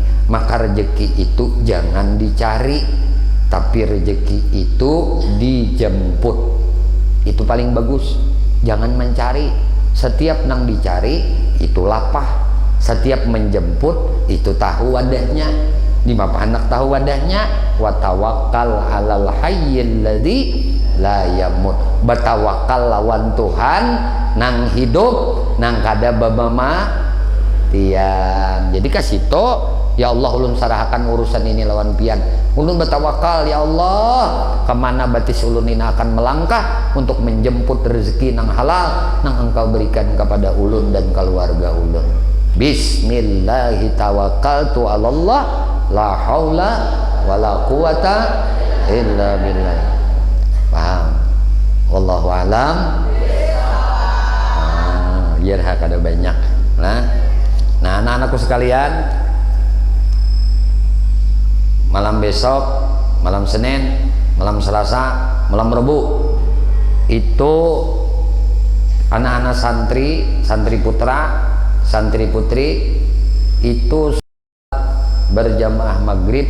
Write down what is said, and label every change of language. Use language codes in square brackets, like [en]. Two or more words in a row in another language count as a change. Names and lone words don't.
[bjn] Maka rezeki itu jangan dicari, tapi rezeki itu dijemput. Itu paling bagus. Jangan mencari. Setiap nang dicari itu lapah. setiap menjemput itu tahu wadahnya, di mapa anak tahu wadahnya. [ar] وتوكل على الحي الذي لا يموت, [bjn] bertawakal lawan Tuhan nang hidup nang kada babama tian. Jadi kasih to, [ar] يا الله [bjn] ulun sarahakan urusan ini lawan pian, ulun bertawakal [ar] يا الله [bjn] kemana batis ulun ini akan melangkah untuk menjemput rezeki nang halal nang engkau berikan kepada ulun dan keluarga ulun. [ar] بسم الله توكلت على الله لا حول ولا قوة إلا بالله. [bjn] Paham? [ar] والله أعلم. [bjn] Biar kada banyak. Nah, anak-anakku sekalian, malam besok, malam Senin, malam Selasa, malam Rebu itu anak-anak santri, santri putra, santri putri itu berjamaah maghrib.